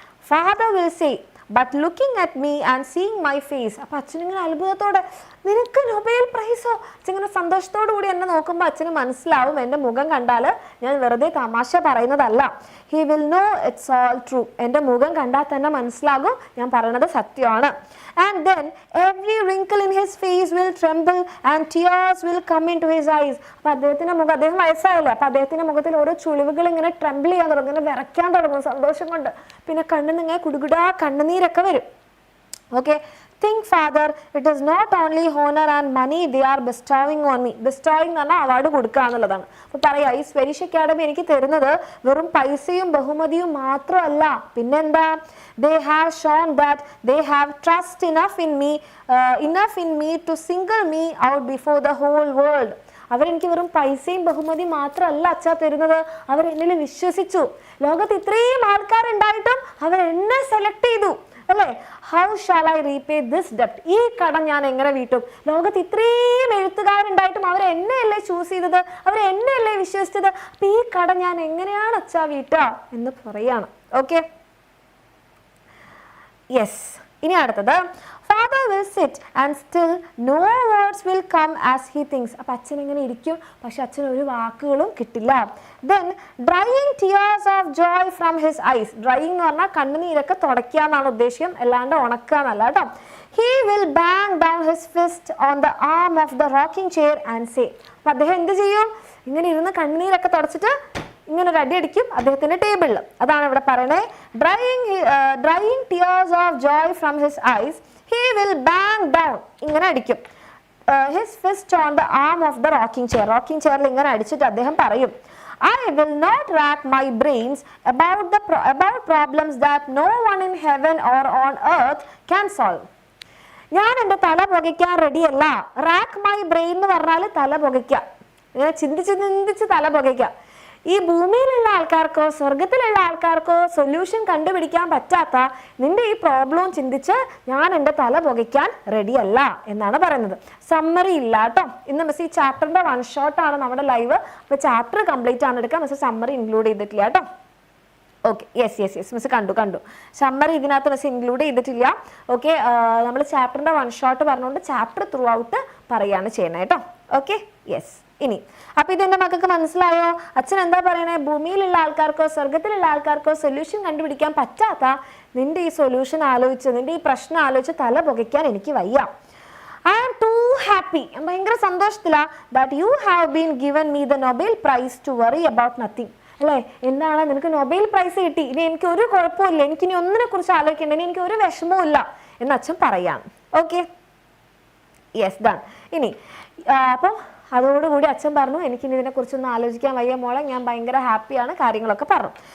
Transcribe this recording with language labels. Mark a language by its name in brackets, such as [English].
[English] Father will say but looking at me and seeing my face. [Malayalam] അപ്പൊ അച്ഛനിങ്ങനെ അത്ഭുതത്തോടെ നിനക്ക് Nobel പ്രൈസോ? അച്ഛനിങ്ങനെ സന്തോഷത്തോടു കൂടി എന്നെ നോക്കുമ്പോൾ അച്ഛന് മനസ്സിലാവും എൻ്റെ മുഖം കണ്ടാൽ ഞാൻ വെറുതെ തമാശ പറയുന്നതല്ല. [English] He will know it's all true. [Malayalam] എൻ്റെ മുഖം കണ്ടാൽ തന്നെ മനസ്സിലാകും ഞാൻ പറയുന്നത് സത്യമാണ്. [English] And then every wrinkle in his face will tremble and tears will come into his eyes. [Malayalam] അപ്പൊ അദ്ദേഹത്തിന്റെ മുഖം, അദ്ദേഹം വയസ്സായല്ലേ, അപ്പൊ അദ്ദേഹത്തിന്റെ മുഖത്തിൽ ഓരോ ചുളിവുകൾ ഇങ്ങനെ ട്രെമ്പിൾ ചെയ്യാൻ തുടങ്ങും, ഇങ്ങനെ വിറയ്ക്കാൻ തുടങ്ങും സന്തോഷം കൊണ്ട്. പിന്നെ കണ്ണിൽ ഇങ്ങനെ കുടുകുടാ കണ്ണുനീരൊക്കെ വരും. [English] Okay, think father, it is not only honor and money they are bestowing on me. [Malayalam] bestowing എന്ന് പറഞ്ഞാൽ അവാർഡ് കൊടുക്കുക എന്നുള്ളതാണ്. അപ്പോൾ പറയാ ഈ സ്വediഷ് അക്കാഡമി എനിക്ക് തരുന്നത് വെറും പൈസയും ബഹുമതിയും മാത്രമല്ല, പിന്നെന്താ, [English] they have shown that they have trust enough in me to single me out before the whole world. [Malayalam] അവരെനിക്ക് വെറും പൈസയും ബഹുമതി മാത്രമല്ല അച്ഛാ തരുന്നത്, അവർ എന്നിൽ വിശ്വസിച്ചു. ലോകത്ത് ഇത്രയും ആൾക്കാരുണ്ടായിട്ടും അവർ എന്നെ സെലക്ട് ചെയ്തു അല്ലേ. [English] How shall I repay this ഡെപ്റ്റ്? [Malayalam] ഈ കടം ഞാൻ എങ്ങനെ വീട്ടും? ലോകത്ത് ഇത്രയും എഴുത്തുകാരുണ്ടായിട്ടും അവർ എന്നെയല്ലേ ചൂസ് ചെയ്തത്, അവർ എന്നെയല്ലേ വിശ്വസിച്ചത്, അപ്പൊ ഈ കടം ഞാൻ എങ്ങനെയാണ് അച്ഛാ വീട്ടുക എന്ന് പറയാണ്. Okay, yes. ഇനി അടുത്തത് [English] father will sit and still no words will come as he thinks. [Malayalam] അപ്പൊ അച്ഛൻ ഇങ്ങനെ ഇരിക്കും, പക്ഷെ അച്ഛൻ ഒരു വാക്കുകളും കിട്ടില്ല. [English] then drying tears of joy from his eyes. [Malayalam] drying എന്ന് പറഞ്ഞാൽ കണ്ണുനീരൊക്കെ തുടയ്ക്കുക എന്നാണ് ഉദ്ദേശം, അല്ലാണ്ട് ഉണക്കുക എന്നല്ല കേട്ടോ. [English] he will bang down his fist on the arm of the rocking chair and say. [Malayalam] അപ്പൊ അദ്ദേഹം എന്ത് ചെയ്യും? ഇങ്ങനെ ഇരുന്ന് കണ്ണുനീരൊക്കെ തുടച്ചിട്ട് ഇങ്ങനെ ഒരു അടി അടിക്കും അദ്ദേഹത്തിന്റെ ടേബിളിൽ. അതാണ് ഇവിടെ പറയണേ, [English] drying tears of joy from his eyes, he will bang down, [Malayalam] ഇങ്ങനെ അടിക്കും, [English] his fist on the arm of the rocking chair. rocking chairൽ [Malayalam] ഇങ്ങനെ അടിച്ചിട്ട് അദ്ദേഹം പറയും, [English] I will not rack my brains about problems that no one in heaven or on earth can solve. [Malayalam] ഞാൻ എൻ്റെ തല പുകയ്ക്കാൻ റെഡിയല്ല. Rack my brain എന്ന് പറഞ്ഞാൽ തല പുകയ്ക്കുക, ഇങ്ങനെ ചിന്തിച്ച് തല പുകയ്ക്കുക. ഈ ഭൂമിയിലുള്ള ആൾക്കാർക്കോ സ്വർഗത്തിലുള്ള ആൾക്കാർക്കോ സൊല്യൂഷൻ കണ്ടുപിടിക്കാൻ പറ്റാത്ത നിന്റെ ഈ പ്രോബ്ലം ചിന്തിച്ച് ഞാൻ എൻ്റെ തല പുകയ്ക്കാൻ റെഡിയല്ല എന്നാണ് പറയുന്നത്. സമ്മറി ഇല്ല കേട്ടോ. ഇന്ന് മിസ് ഈ ചാപ്റ്ററിന്റെ വൺ ഷോട്ട് ആണ് നമ്മുടെ ലൈവ്. അപ്പോൾ ചാപ്റ്റർ കംപ്ലീറ്റ് ആണ് എടുക്കുക, മിസ് സമ്മറി ഇൻക്ലൂഡ് ചെയ്തിട്ടില്ല കേട്ടോ. ഓക്കെ, യെസ് മിസ് കണ്ടു. സമ്മറി ഇതിനകത്ത് മിസ് ഇൻക്ലൂഡ് ചെയ്തിട്ടില്ല. ഓക്കെ, നമ്മൾ ചാപ്റ്ററിന്റെ വൺ ഷോട്ട് പറഞ്ഞുകൊണ്ട് ചാപ്റ്റർ ത്രൂ ഔട്ട് പറയാണ് ചെയ്യണേ കേട്ടോ. Okay, yes. ഇനി അപ്പൊ ഇത് എൻ്റെ മക്കൾക്ക് മനസ്സിലായോ? അച്ഛൻ എന്താ പറയണേ? ഭൂമിയിലുള്ള ആൾക്കാർക്കോ സ്വർഗത്തിലുള്ള ആൾക്കാർക്കോ സൊല്യൂഷൻ കണ്ടുപിടിക്കാൻ പറ്റാത്ത നിന്റെ ഈ സൊല്യൂഷൻ ആലോചിച്ച്, നിന്റെ ഈ പ്രശ്നം ആലോചിച്ച് തല പുകയ്ക്കാൻ എനിക്ക് വയ്യ. [English] I am too happy. [Malayalam] ഞാൻ ഭയങ്കര സന്തോഷത്തിലാ [English] that you have been given me the Nobel Prize to worry about nothing. [Malayalam] അല്ലേ, എന്താണ്, നിനക്ക് നൊബേൽ പ്രൈസ് കിട്ടി, ഇനി എനിക്ക് ഒരു കുഴപ്പമില്ല, എനിക്കിനി ഒന്നിനെ കുറിച്ച് ആലോചിക്കേണ്ട, ഇനി എനിക്ക് ഒരു വിഷമവും ഇല്ല എന്ന് അച്ഛൻ പറയാണ്. Okay, yes, done. ഇനി അപ്പം അതോടുകൂടി അച്ഛൻ പറഞ്ഞു എനിക്കിനി ഇതിനെക്കുറിച്ചൊന്നും ആലോചിക്കാൻ വയ്യ മോളെ, ഞാൻ ഭയങ്കര ഹാപ്പിയാണ്, കാര്യങ്ങളൊക്കെ പറഞ്ഞു.